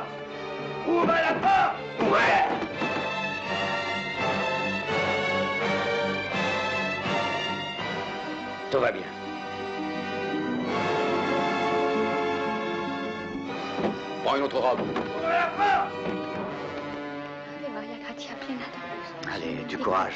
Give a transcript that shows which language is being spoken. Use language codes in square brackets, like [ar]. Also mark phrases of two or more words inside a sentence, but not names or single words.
[fr] Ouvre la porte. Ouais. Tout va bien. Prends une autre robe. Ouvre la porte. [la] Ave Maria gratia plena de gratia. [fr] Allez, du courage.